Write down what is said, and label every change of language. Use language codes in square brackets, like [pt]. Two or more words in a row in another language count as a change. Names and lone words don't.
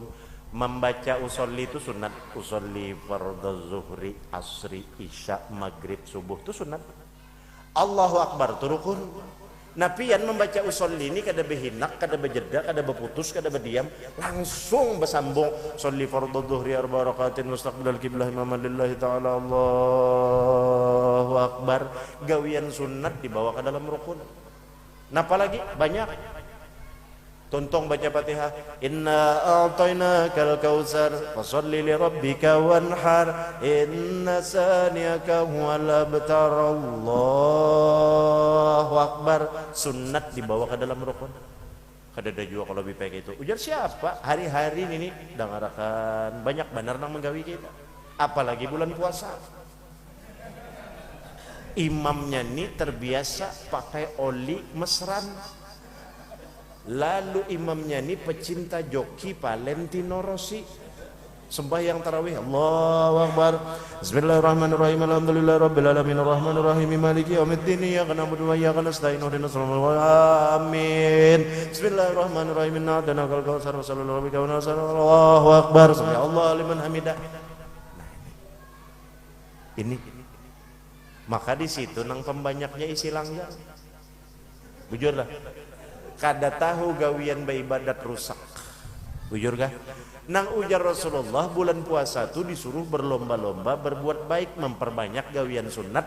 [bjn] Membaca usolli itu sunat. [ar] أصلي فرض الظهر, [bjn] asri, isya, maghrib, subuh itu sunat. [ar] الله أكبر [bjn] itu rukun. Napian membaca usolli ini kada behinak, kada bejeda, kada beputus, kada berdiam, langsung bersambung. [ar] أصلي فرض الظهر أربع ركعات مستقبل القبلة إماما لله تعالى. الله أكبر. [bjn] Gawian sunat dibawa ke dalam rukun. Napa lagi? Banyak. Tontong baca Fatihah. [ar] إنا أعطيناك الكوثر فصل لربك وانحر. إن شانئك هو الأبتر. الله أكبر. [bjn] Sunat dibawa ke dalam rukun. Kada ada juga kalau lebih baik itu. Ujar siapa? Hari-hari ini dengarakan banyak benar nang menggawi kita. Apalagi bulan puasa. Imamnya ini terbiasa pakai oli mesran. Lalu imamnya ini pecinta joki Valentino Rossi. Sembahyang tarawih, [ar] الله أكبر. بسم الله الرحمن الرحيم الحمد لله رب العالمين الرحمن الرحيم مالك يوم الدين إياك نعبد وإياك نستعين اهدنا الصراط المستقيم. Amin. بسم الله الرحمن الرحيم إنا أعطيناك الكوثر فصل لربك وانحر. الله أكبر سمع الله لمن حمده. [bjn] Ini maka di situ nang pembanyaknya isi langgang. Bujurlah. Kada tahu gawian beribadat rusak. Bujur kah? Nang ujar Rasulullah bulan puasa itu disuruh berlomba-lomba berbuat baik, memperbanyak gawian sunat.